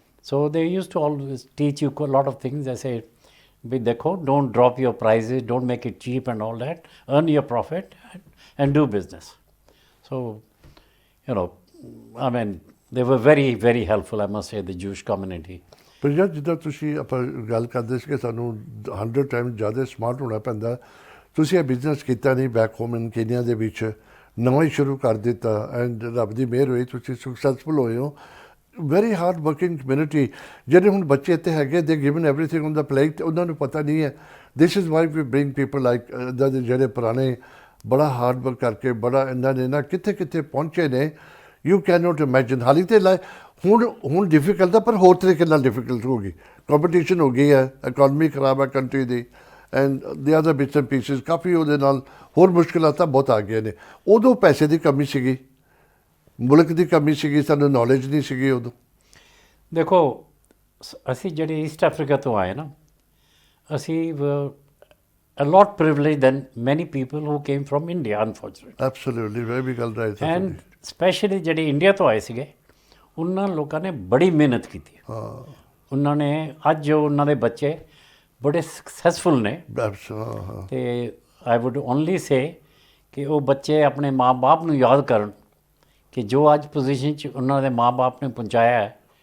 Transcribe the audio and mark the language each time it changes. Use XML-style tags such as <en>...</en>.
<en>So they used to always teach you a lot of things. They say, "Dekho, don't drop your prices, don't make it cheap and all that. Earn your profit and do business." So, you know, I mean, they were very, very helpful, I must say, the Jewish community.</en> <pa>ਪਰ ਯਾਰ ਜਿੱਦਾਂ ਤੁਸੀਂ ਆਪਾਂ ਗੱਲ ਕਰਦੇ ਸੀ ਕਿ ਸਾਨੂੰ 100 time ਜ਼ਿਆਦਾ ਸਮਾਰਟ ਹੋਣਾ ਪੈਂਦਾ, ਤੁਸੀਂ ਇਹ ਬਿਜ਼ਨਸ ਕੀਤਾ ਨਹੀਂ</pa> <en>back home in Kenya</en> <pa>ਦੇ ਵਿੱਚ, ਨਵਾਂ ਹੀ ਸ਼ੁਰੂ ਕਰ ਦਿੱਤਾ ਐਂਡ ਰੱਬ ਦੀ ਮਿਹਰ ਹੋਈ ਤੁਸੀਂ ਸਕਸੈਸਫੁਲ ਹੋਏ ਹੋ.</pa> <en>Very hard working community.</en> <pa>ਜਿਹੜੇ ਹੁਣ ਬੱਚੇ ਇੱਥੇ ਹੈਗੇ</pa> <en>they given everything on the plate,</en> <pa>ਉਹਨਾਂ ਨੂੰ ਪਤਾ ਨਹੀਂ ਹੈ.</pa> <en>this is why we bring people like</en> <pa>ਇੱਦਾਂ ਦੇ ਜਿਹੜੇ ਪੁਰਾਣੇ ਬੜਾ ਹਾਰਡ ਵਰਕ ਕਰਕੇ ਬੜਾ ਇਹਨਾਂ ਨੇ ਨਾ ਕਿੱਥੇ ਕਿੱਥੇ ਪਹੁੰਚੇ ਨੇ.</pa> <en>You can not imagine.</en> <pa>ਹਾਲੀ ਤੇ ਹੁਣ ਡਿਫੀਕਲਟ ਹੈ, ਪਰ ਹੋਰ ਤਰੀਕੇ ਨਾਲ ਡਿਫੀਕਲਟ ਹੋ ਗਈ. ਕੰਪੀਟੀਸ਼ਨ ਹੋ ਗਈ ਹੈ, ਇਕਨੋਮੀ ਖਰਾਬ ਹੈ ਕੰਟਰੀ ਦੀ,</pa> <en>and the other bits and pieces</en> <pa>ਕਾਫੀ ਉਹਦੇ ਨਾਲ ਹੋਰ ਮੁਸ਼ਕਿਲਾਂ ਤਾਂ ਬਹੁਤ ਆ ਗਈਆਂ ਨੇ. ਉਦੋਂ ਪੈਸੇ ਦੀ ਕਮੀ ਸੀਗੀ, ਮੁਲਕ ਦੀ ਕਮੀ ਸੀਗੀ, ਸਾਨੂੰ ਨੌਲੇਜ ਨਹੀਂ ਸੀਗੀ ਉਦੋਂ. ਦੇਖੋ ਅਸੀਂ ਜਿਹੜੇ ਈਸਟ ਅਫਰੀਕਾ ਤੋਂ ਆਏ ਨਾ, ਅਸੀਂ</pa> <en>a lot privileged than many people who came from India, unfortunately. Absolutely, very big ਗੱਲ right. And especially</en> <pa>ਜਿਹੜੇ ਇੰਡੀਆ ਤੋਂ ਆਏ ਸੀਗੇ, ਉਹਨਾਂ ਲੋਕਾਂ ਨੇ ਬੜੀ ਮਿਹਨਤ ਕੀਤੀ. ਉਹਨਾਂ ਨੇ ਅੱਜ ਜੋ ਉਹਨਾਂ ਦੇ ਬੱਚੇ ਬੜੇ ਸਕਸੈਸਫੁਲ ਨੇ. ਤੇ</pa> <en>I would only say</en> <pa>ਕਿ ਉਹ ਬੱਚੇ ਆਪਣੇ ਮਾਂ-ਬਾਪ ਨੂੰ ਯਾਦ ਕਰਨ ਕਿ ਜੋ ਅੱਜ ਪੋਜੀਸ਼ਨ 'ਚ ਉਹਨਾਂ ਦੇ ਮਾਂ-ਬਾਪ ਨੇ ਪਹੁੰਚਾਇਆ ਹੈ.</pa>